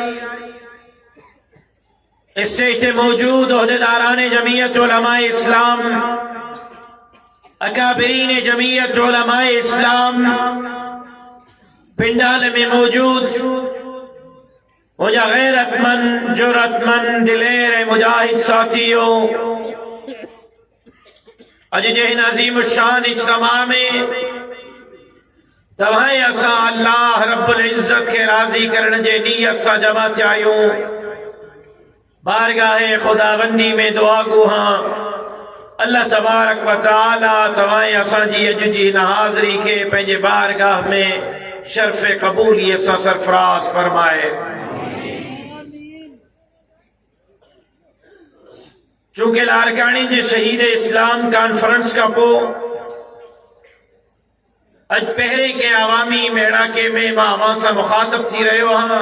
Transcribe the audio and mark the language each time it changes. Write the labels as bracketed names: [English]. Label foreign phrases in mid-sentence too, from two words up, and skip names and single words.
[Urdu] اسٹیج پہ موجود عہدیداران جمعیت علماء اسلام، اکابرین جمعیت علماء اسلام، پنڈال میں موجود مجھا غیرتمند جرأتمند دلیر مجاہد ساتھیوں، اج جہن عظیم شان اجتماع میں [Sindhi] तव्हां असां अल्लाह [Arabic] رب العزة [Sindhi] के राजी करण जे नियत सां जमा थिया आहियूं। बारगाह खुदाबंदी में दुआ गुहा अल्लाह [Arabic] تبارك وتعالى [Sindhi] तव्हां असांजी अॼु जी हिन हाज़िरी खे पंहिंजे बारगाह में शर्फ़ क़बूलियत सां सरफराज़ फरमाए। चूंकि लारकानी जे शहीद इस्लाम कॉन्फ्रेंस का पोइ अज पहिरें के अवामी मेड़ाके में मां अवां सां मुखातब थी रहियो आहियां।